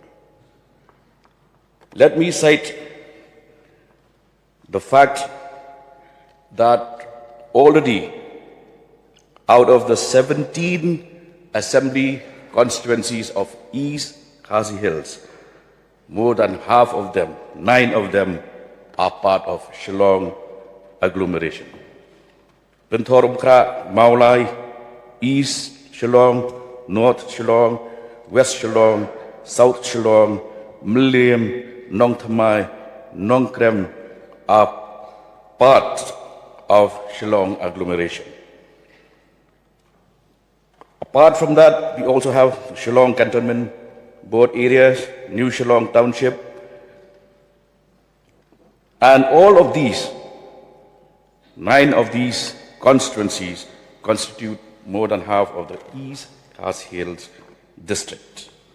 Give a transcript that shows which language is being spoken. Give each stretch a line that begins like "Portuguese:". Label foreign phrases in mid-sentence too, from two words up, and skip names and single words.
English: Let me cite the fact that already out of the 17 assembly constituencies of East Khasi Hills, more than half of them, 9 of them, are part of Shillong agglomeration. Benthoramkra, Maulai, East Shillong, North Shillong, West Shillong, South Shillong, Mliam, Nong Thamai, Nong Krem are part of Shillong agglomeration. Apart from that, we also have Shillong Cantonment Board areas, New Shillong Township, and all of these, 9 of these constituencies constitute more than half of the East Khasi Hills district.